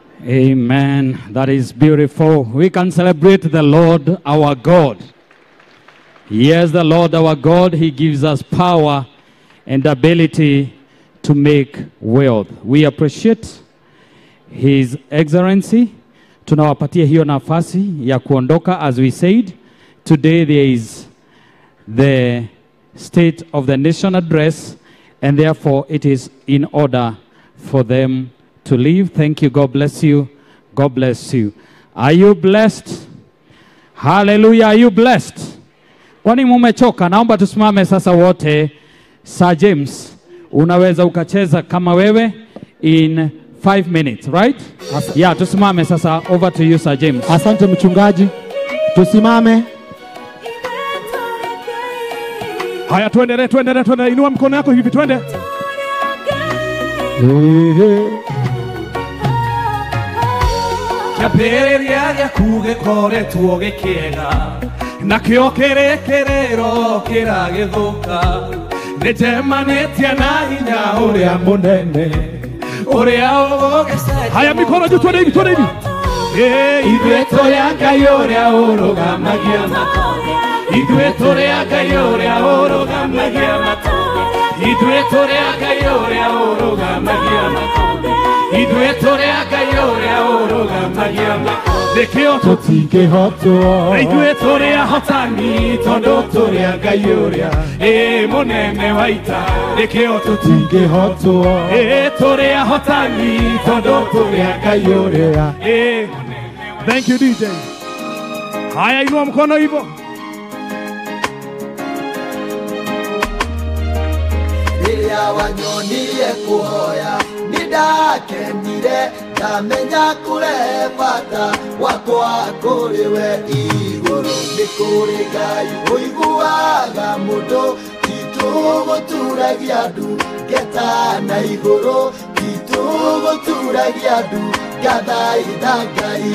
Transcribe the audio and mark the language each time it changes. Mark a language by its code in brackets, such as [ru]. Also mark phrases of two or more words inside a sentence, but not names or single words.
[en] Amen. That is beautiful. We can celebrate the Lord our God. Yes, the Lord our God, He gives us power and ability to make wealth. We appreciate His Excellency. [sw] Tunawapatia hiyo nafasi ya kuondoka. [en] As we said, today there is the State of the Nation address, and therefore it is in order for them to leave. Thank you. God bless you. God bless you. Are you blessed? Hallelujah. Are you blessed? [sw] Kwani mumechoka? Naomba tusimame sasa wote. Sir James, unaweza ukacheza kama wewe [en] in 5 minutes, right? Yeah, [sw] tusimame sasa. [en] Over to you, Sir James. [sw] Asante mchungaji. Tusimame. Haya, tuendelee. Inua mkono yako hivi, twende. [ki] Kiambĩrĩria gĩaku gĩkoretwo gĩkĩega, nakĩo kĩrĩkĩrĩro kĩragĩthũka. Nĩnjemanĩtie na hinya ũrĩa mũnene, ũrĩa ũgũgĩcenjia. [sw] Haya, mikono juu, twende hivi. [ki] Ithuĩ tũrĩ a Ngai ũrĩa ũrũgamagia matũũra. Ithuĩ tũrĩ a Ngai ũrĩa ũrũgamagia matũũra. Ithuĩ tũrĩ a Ngai ũrĩa ũrũgamagia matũũra. Ithuĩ tũrĩ a Ngai ũrĩa ũrũgamagia matũũra. Nĩkĩo tũtingĩhotwo. Ithuĩ tũrĩ ahotani tondũ tũrĩ a Ngai ũrĩa mũnene wa ita. Nĩkĩo tũtingĩhotwo. Tũrĩ ahotani tondũ tũrĩ a Ngai ũrĩa. [en] Thank you, [sw] DJ. Haya, inua mkono hivyo. [ki] Rĩrĩa wanyonirie kuhoya nĩndakenire, ndamenya kũrehe bata wakwa kũrĩ we igũrũ. Nĩ kũrĩ Ngai ũiguaga mũndũ, titũgũturagia ndu ngeta na igũrũ, titũgũturagia ndu ngathaitha Ngai.